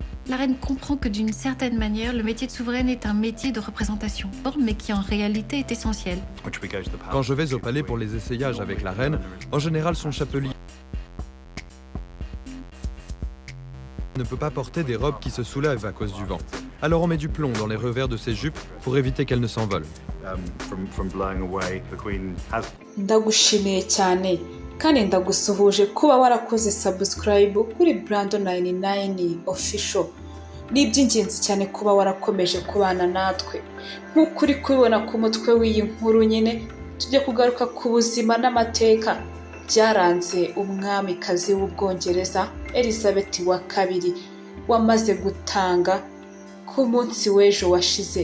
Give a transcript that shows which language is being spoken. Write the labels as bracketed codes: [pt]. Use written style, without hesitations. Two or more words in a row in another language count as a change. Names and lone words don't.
[fr] La reine comprend que d'une certaine manière, le métier de souveraine est un métier de représentation, mais qui en réalité est essentiel. Quand je vais au palais pour les essayages avec la reine, en général son chapelier ne peut pas porter des robes qui se soulèvent à cause du vent. Alors on met du plomb dans les revers de ses jupes pour éviter qu'elles ne s'envolent. [rw] Ndagushimiye cyane kandi ndagusuhuje kuba warakoze subscribe kuri Brando 99 official. Ni iby'ingenzi cyane kuba warakomeje kubana natwe. Nk'uko uri kubibona ku mutwe w'iyi nkuru nyine, tujye kugaruka ku buzima n'amateka byaranze umwamikazi w'Ubwongereza Elizabeth wa kabiri wamaze gutanga ku munsi w'ejo washize.